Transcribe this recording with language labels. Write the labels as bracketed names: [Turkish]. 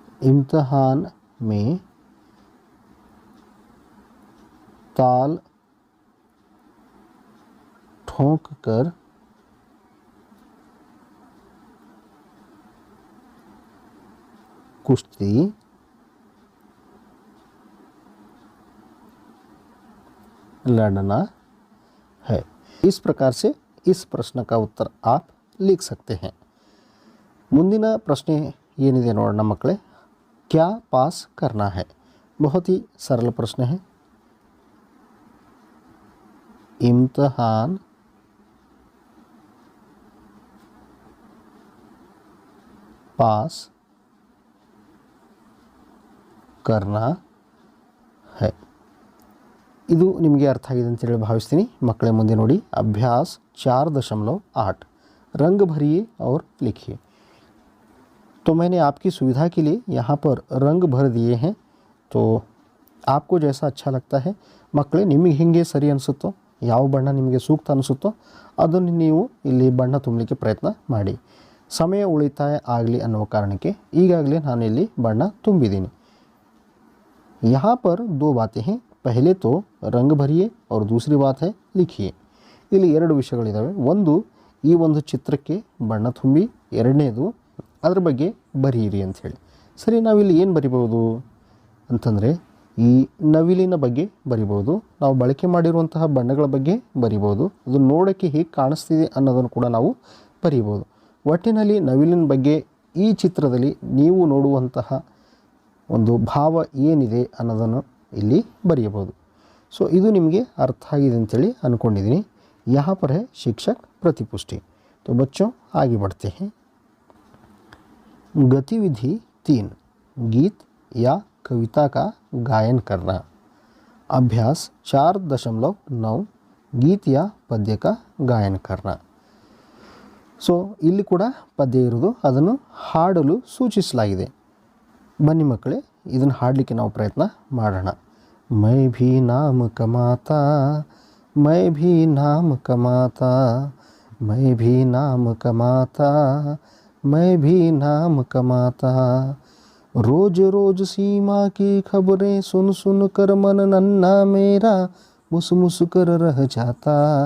[Hindi] इम्तिहान में ताल ठोक कर कुश्ती लड़ना है। इस प्रकार से इस प्रश्न का उत्तर आप लिख सकते हैं। [Kannada] ಮುಂದಿನ ಪ್ರಶ್ನೆ ಏನಿದೆ ನೋಡೋಣ ಮಕ್ಕಳೇ, [Hindi] क्या पास करना है। बहुत ही सरल प्रश्न है। इम्तिहान पास करना है। [Kannada] ಇದು ನಿಮಗೆ ಅರ್ಥ ಆಗಿದೆ ಅಂತ ಹೇಳಿ ಭಾವಿಸ್ತೀನಿ ಮಕ್ಕಳೇ। ಮುಂದೆ ನೋಡಿ, [Hindi] अभ्यास 4.8 रंग भरिए और लिखिए। तो मैंने आपकी सुविधा के लिए यहाँ पर रंग भर दिए हैं, तो आपको जैसा अच्छा लगता है [Kannada] ಮಕ್ಕಳೇ, ನಿಮಗೆ ಹೇಗೆ ಸರಿ ಅನಿಸುತ್ತೋ, ಯಾವ ಬಣ್ಣ ನಿಮಗೆ ಸೂಕ್ತ ಅನಿಸುತ್ತೋ ಅದನ್ನು ನೀವು ಇಲ್ಲಿ ಬಣ್ಣ ತುಂಬಲಿಕ್ಕೆ ಪ್ರಯತ್ನ ಮಾಡಿ। ಸಮಯ ಉಳಿತಾಯ ಆಗಲಿ ಅನ್ನುವ ಕಾರಣಕ್ಕೆ ಈಗಾಗಲೇ ನಾನು ಇಲ್ಲಿ ಬಣ್ಣ ತುಂಬಿದ್ದೀನಿ। [Hindi] यहाँ पर दो बातें हैं, पहले तो रंग भरिए और दूसरी बात है लिखिए। [Kannada] ಇಲ್ಲಿ ಎರಡು ವಿಷಯಗಳಿದ್ದಾವೆ। ಒಂದು, ಈ ಒಂದು ಚಿತ್ರಕ್ಕೆ ಬಣ್ಣ ತುಂಬಿ, ಎರಡನೇದು ಅದರ ಬಗ್ಗೆ ಬರೆಯಿರಿ ಅಂಥೇಳಿ। ಸರಿ, ನಾವಿಲ್ಲಿ ಏನು ಬರಿಬೋದು ಅಂತಂದರೆ, ಈ ನವಿಲಿನ ಬಗ್ಗೆ ಬರಿಬೋದು, ನಾವು ಬಳಕೆ ಮಾಡಿರುವಂತಹ ಬಣ್ಣಗಳ ಬಗ್ಗೆ ಬರಿಬೋದು, ಅದು ನೋಡೋಕ್ಕೆ ಹೇಗೆ ಕಾಣಿಸ್ತಿದೆ ಅನ್ನೋದನ್ನು ಕೂಡ ನಾವು ಬರಿಬೋದು। ಒಟ್ಟಿನಲ್ಲಿ ನವಿಲಿನ ಬಗ್ಗೆ ಈ ಚಿತ್ರದಲ್ಲಿ ನೀವು ನೋಡುವಂತಹ ಒಂದು ಭಾವ ಏನಿದೆ ಅನ್ನೋದನ್ನು ಇಲ್ಲಿ ಬರೆಯಬಹುದು। ಸೊ ಇದು ನಿಮಗೆ ಅರ್ಥ ಆಗಿದೆ ಅಂತೇಳಿ ಅಂದ್ಕೊಂಡಿದ್ದೀನಿ। [Hindi] यहाँ पर है शिक्षक प्रतिपुष्टि। तो बच्चों आगे बढ़ते हैं। गतिविधि 3, गीत या कविता का गायन करना। अभ्यास 4.9 गीत या पद्य का गायन करना। [Kannada] ಸೊ ಇಲ್ಲಿ ಕೂಡ ಪದ್ಯ ಇರೋದು, ಅದನ್ನು ಹಾಡಲು ಸೂಚಿಸಲಾಗಿದೆ। ಬನ್ನಿ ಮಕ್ಕಳೇ, ಇದನ್ನು ಹಾಡಲಿಕ್ಕೆ ನಾವು ಪ್ರಯತ್ನ ಮಾಡೋಣ। [Hindi] मैं भी नाम कमाता, मैं भी नाम कमाता, मैं भी नाम कमाता, मैं भी नाम कमाता, रोज रोज सीमा की खबरें सुन सुन कर मन नन्हा मेरा मुस कर रह जाता।